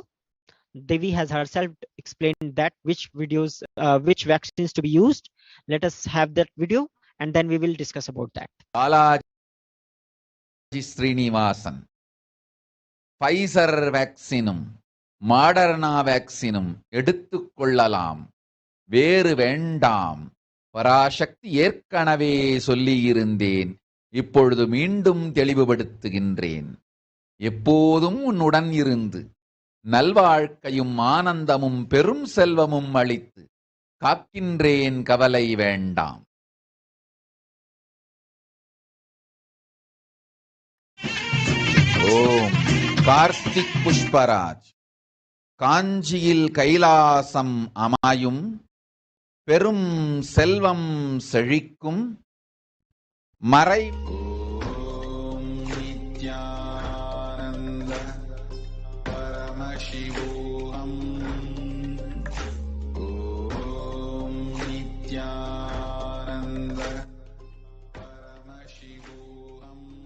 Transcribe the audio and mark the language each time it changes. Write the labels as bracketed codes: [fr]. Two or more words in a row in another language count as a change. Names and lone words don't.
[en] Devi has herself explained that which which vaccines to be used. Let us have that video, and then we will discuss about that. Balaji Srinivasan, Pfizer vaccine, Moderna vaccine, [ta] எடுத்துக் கொள்ளலாம், வேறு வேண்டாம். பராசக்தி ஏற்கனவே சொல்லியிருந்தேன், இப்பொழுது மீண்டும் தெளிவுபடுத்துகின்றேன். எப்போதும் உன்னுடன் இருந்து நல்வாழ்க்கையும் ஆனந்தமும் பெரும் செல்வமும் அளித்து காக்கின்றேன், கவலை வேண்டாம். ஓம் கார்த்திக் புஷ்பராஜ். காஞ்சியில் கைலாசம் அமையும், பெரும் செல்வம் செழிக்கும், மறை [sa] नित्यानन्द परमशिवोहम् ॐ नित्यानन्द परमशिवोहम्